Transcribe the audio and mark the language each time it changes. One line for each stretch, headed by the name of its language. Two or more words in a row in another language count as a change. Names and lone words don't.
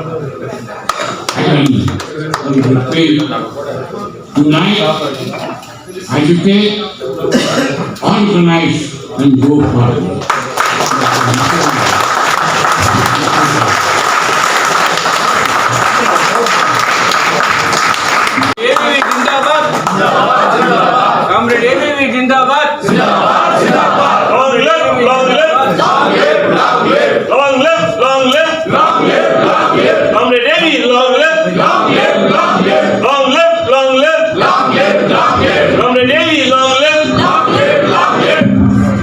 English: And we will pay tonight, agitate, organize, and go forward. Comrade ABV Jindabad. Long live, long live. Long live, long live. Long live, long live. Long live, long live. Comrade ABV, long live. Long live, long live. Long live, long live. Long live, long live. Comrade ABV, long live. Long live, long live.